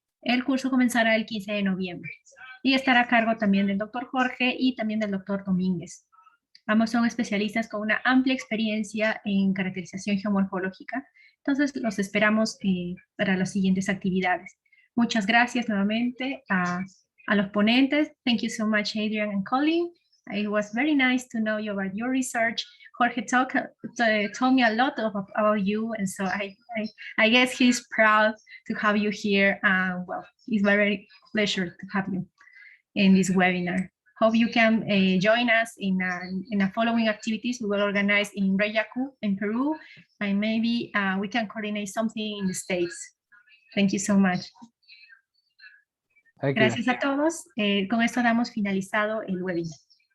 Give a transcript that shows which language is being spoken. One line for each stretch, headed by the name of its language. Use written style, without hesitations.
Spanish: El curso comenzará el 15 de noviembre. Y estará a cargo también del doctor Jorge y también del doctor Domínguez. Ambos son especialistas con una amplia experiencia en caracterización geomorfológica. Entonces los esperamos para las siguientes actividades. Muchas gracias nuevamente a los ponentes.
English: Thank you so much, Adrian and Colin. It was very nice to know you about your research. Jorge told me a lot about you, and so I guess he's proud to have you here. Well, it's very pleasure to have you in this webinar. Hope you can join us in the following activities we will organize in Reyacu, in Peru, and maybe we can coordinate something in the States. Thank you so much. Thank you.
Spanish: Gracias a todos. Con esto damos finalizado el webinar.